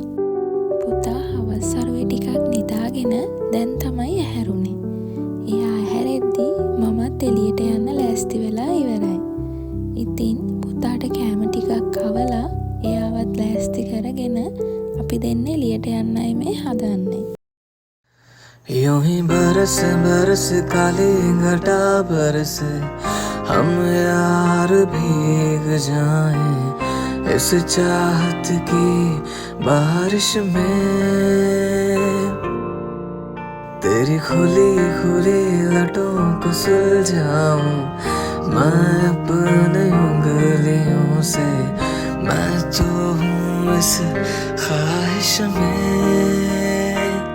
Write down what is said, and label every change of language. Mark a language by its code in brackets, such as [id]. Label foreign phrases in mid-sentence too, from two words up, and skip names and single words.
[si] පුතා හවස් අරුවේ ටිකක් නිදාගෙන දැන් තමයි ඇහැරුනේ. එයා ඇහැරෙද්දී මමත් එළියට යන්න ලෑස්ති වෙලා ඉවරයි. ඉතින් පුතාට කෑම ටිකක් කවලා එයාවත් ලෑස්ති කරගෙන අපි දෙන්නේ එළියට යන්නයි මේ හදන්නේ. [hi] यूं ही बरस बरस काली घटा बरसे हम यार भीग जाएं इस चाहत की बारिश में तेरी खुली खुली लटों को सुलझाऊं मैं अपने उंगलियों से मैं तो हूँ इस ख्वाहिश में